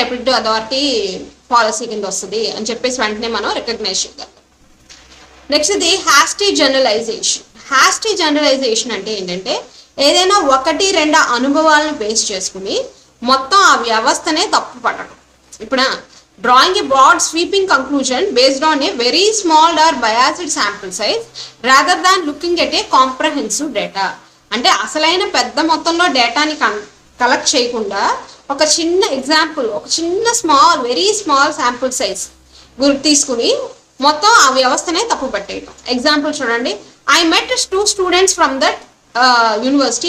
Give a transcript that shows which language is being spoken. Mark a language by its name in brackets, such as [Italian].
[Telugu] Appeal to authority policy కింద వస్తుంది అని చెప్పేసి వెంటనే మనం రికగ్నైజ్ చేయాలి. నెక్స్ట్ ఇది హ్యాస్టీ జనరలైజేషన్. హ్యాస్టీ జనరలైజేషన్ అంటే ఏంటంటే ఏదైనా 1-2 అనుభవాలను బేస్ చేసుకుని మొత్తం ఆ వ్యవస్థనే తప్పు పట్టడం. ఇప్పుడు [English] drawing a broad sweeping conclusion based on a very small or biased sample size rather than looking at a comprehensive data. [Telugu] అంటే అసలైన పెద్ద మొత్తంలో డేటాని కలెక్ట్ చేయకుండా ఒక చిన్న ఎగ్జాంపుల్, ఒక చిన్న వెరీ స్మాల్ శాంపుల్ సైజ్ తీసుకుని మొత్తం ఆ వ్యవస్థనే తప్పు పట్టేయటం. ఎగ్జాంపుల్ చూడండి, [English] I met 2 students from that university.